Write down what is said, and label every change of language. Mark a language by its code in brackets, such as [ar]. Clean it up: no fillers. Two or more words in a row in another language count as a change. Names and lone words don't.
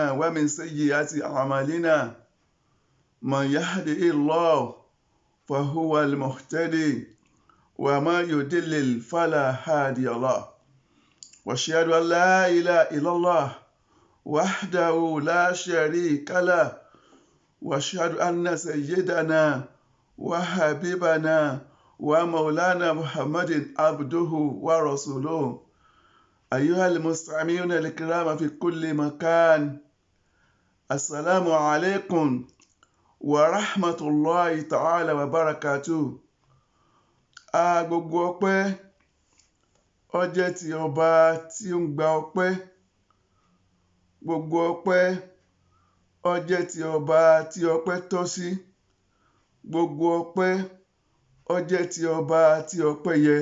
[ar] ومن سيئات أعمالنا من يهده الله فهو المهتدي وما يضلل فلا هادي له وأشهد أن لا إله إلا الله وحده لا شريك له وأشهد أن سيدنا وحبيبنا ومولانا محمد عبده ورسوله. أيها المستمعون الكرام في كل مكان، السلام عليكم ورحمة الله تعالى وبركاته. [yo] Gbogbo ọpẹ́ ó jẹ́ ti ọba tí ó ń gba ọpẹ́. Gbogbo ọpẹ́ ó jẹ́ ti ọba tí ọpẹ́ tọ́ sí. Gbogbo ọpẹ́ ó jẹ́ ti ọba tí ọpẹ́ yẹ.